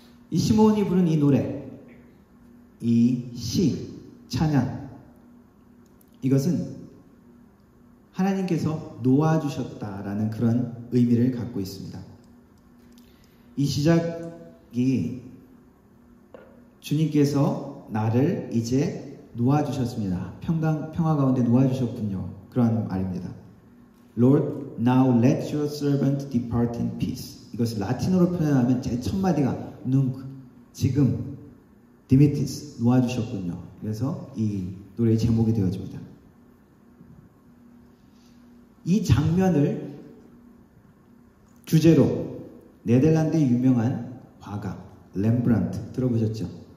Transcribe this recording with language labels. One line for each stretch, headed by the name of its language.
Korean: 이 시몬이 부른 이 노래, 이 시, 찬양, 이것은 하나님께서 놓아주셨다라는 그런 의미를 갖고 있습니다. 이 시작이 주님께서 나를 이제 놓아주셨습니다. 평화 가운데 놓아주셨군요. 그런 말입니다.
English: Lord, now let your servant depart in peace.
Korean: 이것을 라틴어로 표현하면 제 첫 마디가 nunc, 지금, 디미티스, 놓아주셨군요. 그래서 이 노래의 제목이 되어집니다. 이 장면을 주제로 네덜란드의 유명한 화가 렘브란트 들어보셨죠?